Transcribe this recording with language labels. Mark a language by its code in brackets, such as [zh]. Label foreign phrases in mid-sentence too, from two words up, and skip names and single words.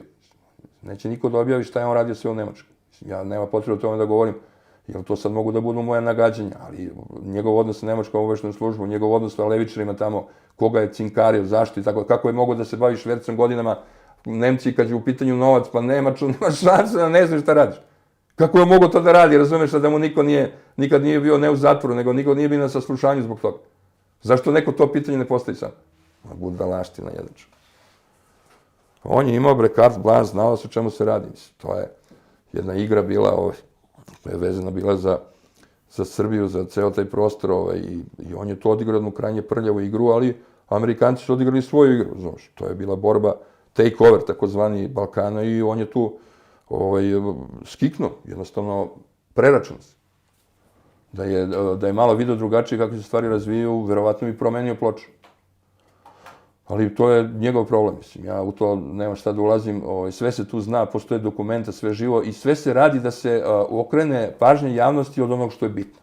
[sr] Neće niko da objavi šta je on radio sve u Nemačkoj. Ja nema potrebe o tome da govorim, jer to sad mogu da budu moja nagađanja, ali njegov odnos sa Nemačkom obaveštajnom službom, njegov odnos sa levičarima tamo, koga je cinkario, zašto i tako, kako je mogo da se bavi švercom godinama, Nemci kad je u pitanju novac, pa nema šanse da ne znaš šta radiš. Kako je mogo to da radi, razumeš, da mu niko nikad nije bio ne u zatvoru, nego niko nije bio na saslušanju zbog toga. Zašto neko to pitanje ne postavi sam? Budalaština jedan čovjek. On je imao [fr] carte blanche, [sr] znao se o čemu se radi. To je jedna igra bila, je vezana bila za Srbiju, za ceo taj prostor, i on je to odigrao jednu krajnje prljavu igru, ali Amerikanci su odigrali svoju igru, znaš. To je bila borba take-over, takozvani Balkana, i on je tu skiknuo, jednostavno preračun se. Da je malo video drugačije kako se stvari razvijaju, verovatno bi promenio ploču. Ali to je njegov problem, mislim, ja u to nema šta da ulazim, sve se tu zna, postoje dokumenta, sve živo i sve se radi da se okrene pažnja javnosti od onog što je bitno.